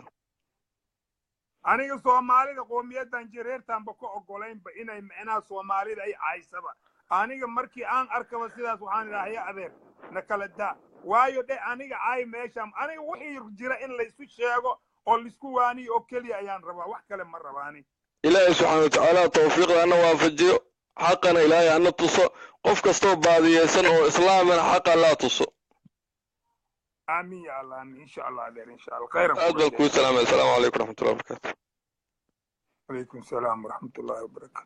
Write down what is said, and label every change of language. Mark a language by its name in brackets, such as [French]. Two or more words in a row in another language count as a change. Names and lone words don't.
[Somali] aniga soomaalida qoomiyadan jareertaanba ka ogolaynba inay macnaha soomaalida ay caysaba aniga markii aan arkaba sidaas waxaan idhaha ya adeer na kala daa waayo dhe aniga caay meeshaan aniga wixii jira in laysu sheego oo laisku waaniyo oo keliya ayaan rabaa wax kale ma rabaani ilaahay [Arabic] سبحانه وتعالى [Somali] tawfiiqda ana waafajiyo xaqana ilaahay ana tuso qof kastoo baadiyeysan oo islaamana xaqa laa tuso [Arabic] آمين يا الله آمين إن شاء الله عليك إن شاء الله خير. أدعوكم السلام عليكم ورحمة الله وبركاته. وعليكم السلام ورحمة الله وبركاته.